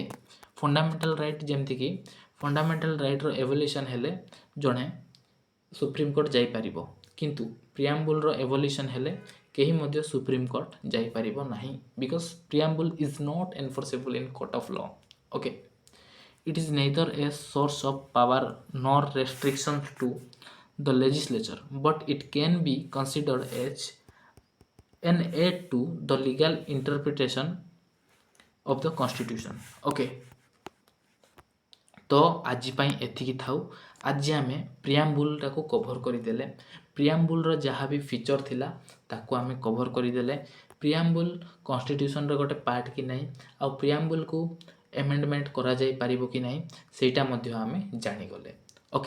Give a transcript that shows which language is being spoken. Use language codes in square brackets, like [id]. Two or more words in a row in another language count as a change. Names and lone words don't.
[en] fundamental right, [or] ଯେମିତିକି [en] fundamental right evolution [or] ହେଲେ ଜଣେ ସୁପ୍ରିମକୋର୍ଟ ଯାଇପାରିବ, କିନ୍ତୁ [en] preamble evolution [or] ହେଲେ କେହି ମଧ୍ୟ ସୁପ୍ରିମକୋର୍ଟ ଯାଇପାରିବ ନାହିଁ, [en] because preamble is not enforceable in court of law, okay. It is neither a source of power nor restrictions to the legislature, but it can be considered as an aid to the legal interpretation of the constitution, okay। [or] ତ ଆଜି ପାଇଁ ଏତିକି ଥାଉ। ଆଜି ଆମେ ପ୍ରିଆମ୍ବୁଲଟାକୁ କଭର କରିଦେଲେ, ପ୍ରିଆମ୍ବୁଲର ଯାହା ବି ଫିଚର ଥିଲା ତାକୁ ଆମେ କଭର କରିଦେଲେ। ପ୍ରିଆମ୍ବୁଲ କନଷ୍ଟିଟ୍ୟୁସନର ଗୋଟେ ପାର୍ଟ କି ନାହିଁ, ଆଉ ପ୍ରିଆମ୍ବୁଲକୁ ଏମେଣ୍ଡମେଣ୍ଟ କରାଯାଇପାରିବ କି ନାହିଁ ସେଇଟା ମଧ୍ୟ ଆମେ ଜାଣିଗଲେ, ଓକେ।